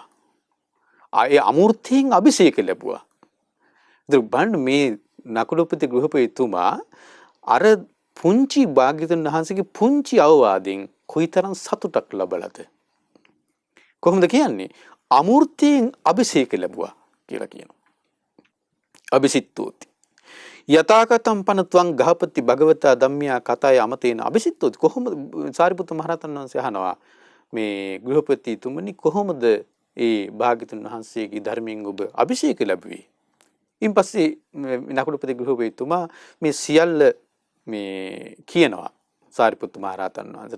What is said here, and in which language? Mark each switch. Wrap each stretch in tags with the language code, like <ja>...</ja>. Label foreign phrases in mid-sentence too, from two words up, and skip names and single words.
<si>ඒ අමූර්තයෙන් අභිෂේක ලැබුවා. ඉතින් බලන්න මේ නකුලපති ගෘහපතිතුමා අර පුංචි භාග්‍යතුන් වහන්සේගේ පුංචි අවවාදයෙන් කොයිතරම් සතුටක් ලබලාද? කොහොමද කියන්නේ? අමූර්තයෙන් අභිෂේක ලැබුවා කියලා කියනවා. අභිසිත්තෝති.</si> <pi>යථාගතම් පනත්වං ගහපති භගවතා ධම්මියා කතාය අමතේන අභිසිත්තෝති.</pi> <si>කොහොමද සාරිපුත්ත මහ රහතන් වහන්සේ අහනවා මේ ගෘහපතිතුමනි කොහොමද ඒ භාග්‍යතුන් වහන්සේගේ ධර්මයෙන් ඔබ අභිෂේක ලැබුවේ? ඉන්පස්සේ නකුලපති ගෘහපතිතුමා මේ සියල්ල මේ කියනවා සාරිපුත්ත මහ රහතන් වහන්සේට.</si>